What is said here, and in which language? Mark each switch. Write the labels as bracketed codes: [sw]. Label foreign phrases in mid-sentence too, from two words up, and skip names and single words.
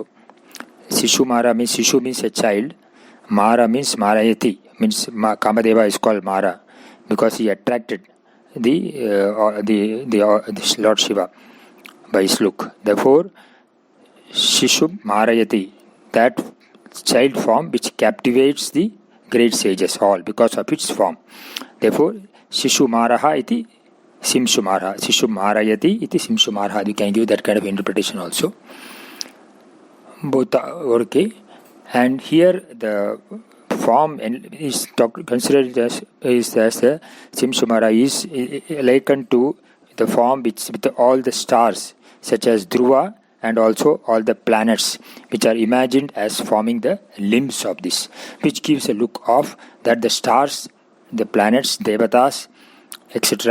[en] Shishumara means, Shishu means a child. Mara means Marayati, means Kamadeva is called Mara because he attracted the Lord Shiva by his look. Therefore, [sa] शिशुं मारयति, [en] that child form which captivates the great sages all because of its form. Therefore, [sa] शिशु मारः इति शिंशु मारः. शिशु मारयति इति शिंशु मारः. [en] You can give that kind of interpretation also. Both are okay. And here the form is considered as the Simsumara is likened to the form with all the stars such as Dhruva and also all the planets which are imagined as forming the limbs of this, which gives a look of that the stars, the planets, Devatas, etc.